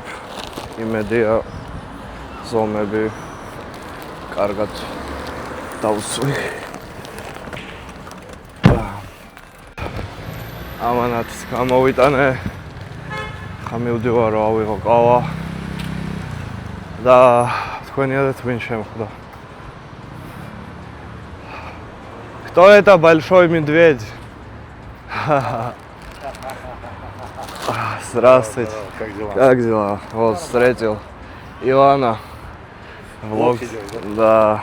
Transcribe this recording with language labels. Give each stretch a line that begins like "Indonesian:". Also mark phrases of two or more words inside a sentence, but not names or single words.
Georgian: იმედია ზომები კარგად დავსვი. ამანათს გამოვიტანე. ხა მივდივარ რომ ავიღო ყავა და თქვენიადაც ვინ შემხვდა.
Russian: Кто это большой медведь? Здравствуйте. Как дела? Вот встретил Ивана. Влог. Да.